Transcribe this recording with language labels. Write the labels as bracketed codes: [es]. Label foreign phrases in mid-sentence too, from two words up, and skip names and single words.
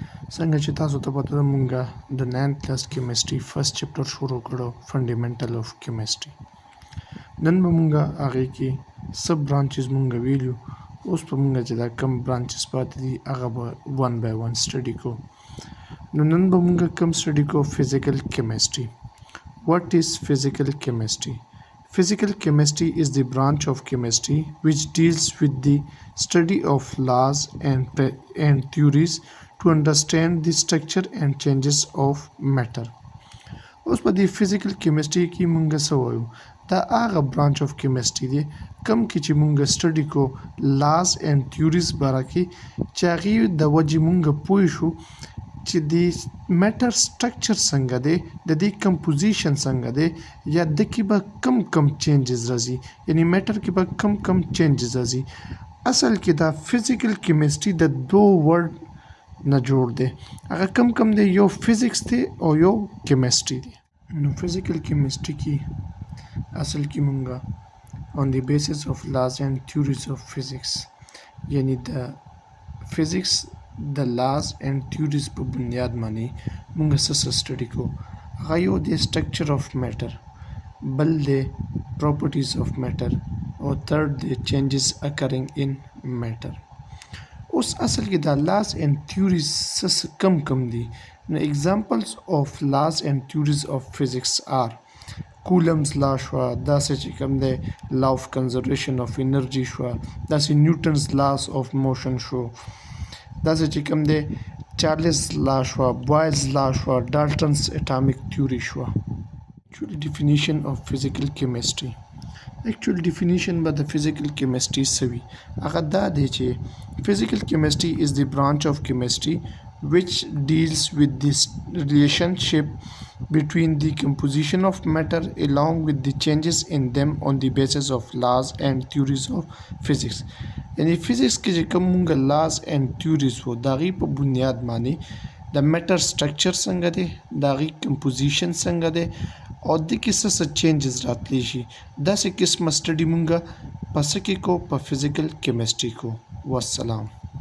[ps] څنګه چې تاسو ته پته ده مونږه د 9th [en] class chemistry first chapter [ps] شروع کړو [en] fundamental of chemistry. [ps] نن به مونږه هغې کې [en] sub branches [ps] مونږه ویلو. اوس به مونږه چې دا کم برانچز پاتې دي هغه به [en] one by one study [ps] کوو. نو نن به مونږه کم سټډي کوو [en] physical chemistry. What is physical chemistry? Physical chemistry is the branch of chemistry which deals with the study of laws and theories to understand the structure and changes of matter. [ps] اوس په دې [en] physical chemistry [ps] کې مونږ څه وایو؟ دا هغه [en] branch of chemistry [ps] دی کم کې چې مونږ سټډي کو [en] laws and theories [ps] باره کې چې هغې د وجې مونږ پوه شو چې د [en] matter structure [ps] څنګه دی، د دې کمپوزیشن څنګه دی، یا د کې به کم چینجز راځي، یعنی میټر کې به کم چینجز راځي. اصل کې دا فزیکل کیمستري د دو ورډ نه جوړ دی. هغه کم دی، یو فزیکس دی او یو کیمستري دی. نو فزیکل کیمستري کې اصل کې مونږه [en] on the basis of laws and theories of physics [ps] یعنی د فزیکس د [en] laws and theories [ps] په بنیاد باندې مونږ څه سټډي کوو. هغه یو دی [en] structure of matter, [ps] بل دی [en] properties of matter, [ps] او تھرډ دی [en] changes occurring in matter. [ps] اوس اصل کې دا [en] laws and theories [ps] څه کم دي. نو [en] examples of laws and theories of physics are Coulomb's law [ps] شوه، داسې چې کوم دی [en] law of conservation of energy [ps] شوه، داسې [en] Newton's laws of motion [ps] شو، داسې چې کوم دی چارلز لا شوه، بوایلز لا شوه، [en] Dalton's atomic theory [ps] شوه. [en] Actual definition of physical chemistry. Actual definition by the physical chemistry [ps] سوي هغه دا دی چې [en] physical chemistry is the branch of chemistry which deals with this relationship between the composition of matter along with the changes in them on the basis of laws and theories of physics. [ps] یعنی فزیکس کې چې کوم مونږ [en] laws and theories [ps] وو د هغې په بنیاد باندې د [en] matter structure [ps] څنګه دی، د هغې کمپوزیشن څنګه دی، او د کې څه چینجز راتلی شي. داسې قسمه سټډي مونږ په څه کې کو؟ په [en] physical chemistry [ps] کو. والسلام.